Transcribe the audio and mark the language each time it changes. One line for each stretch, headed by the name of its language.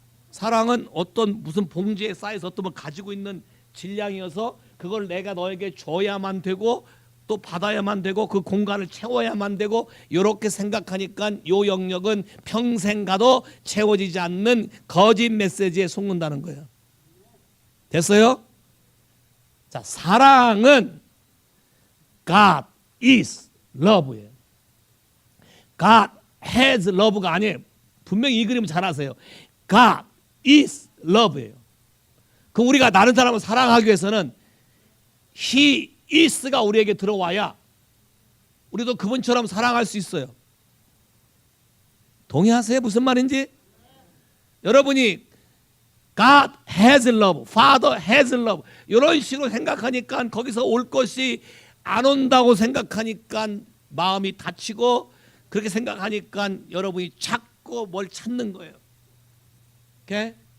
Korean: 사랑은 어떤 무슨 봉지에 쌓여서 어떤 걸 가지고 있는 질량이어서 그걸 내가 너에게 줘야만 되고 또 받아야만 되고 그 공간을 채워야만 되고, 이렇게 생각하니까 요 영역은 평생 가도 채워지지 않는 거짓 메시지에 속는다는 거예요. 됐어요? 자, 사랑은
English: God is love
Korean: 예요.
English: God has love가
Korean: 아니에요. 분명히 이 그림을 잘 아세요.
English: God is love예요.
Korean: 그럼 우리가 다른 사람을 사랑하기 위해서는
English: He is
Korean: 가 우리에게 들어와야 우리도 그분처럼 사랑할 수 있어요. 동의하세요? 무슨 말인지? 여러분이
English: God has love, Father has love
Korean: 이런 식으로 생각하니까 거기서 올 것이 안 온다고 생각하니까 마음이 다치고, 그렇게 생각하니까 여러분이 자꾸 뭘 찾는 거예요. 오케이?